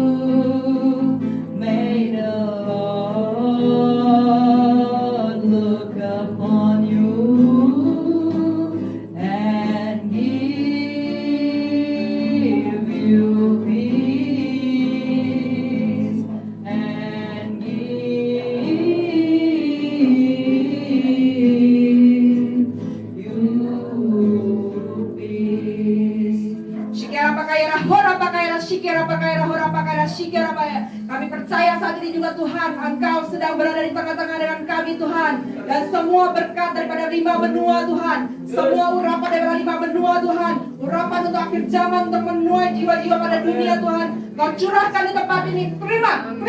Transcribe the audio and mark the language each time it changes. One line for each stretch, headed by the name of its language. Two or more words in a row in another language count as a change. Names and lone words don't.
English: May the Lord look upon you and give you peace and give you peace. Shikara pakaira hora pakaira shikara pakaira hora pakaira shikara pakaira.
Indonesian: Kami percaya saat ini juga Tuhan, Engkau sedang berada di tengah-tengah dengan kami Tuhan. Dan semua berkat daripada 5 benua Tuhan, semua urapan daripada 5 benua Tuhan, urapan untuk akhir zaman untuk menuai jiwa-jiwa pada dunia Tuhan, Kau curahkan di tempat ini. Terima.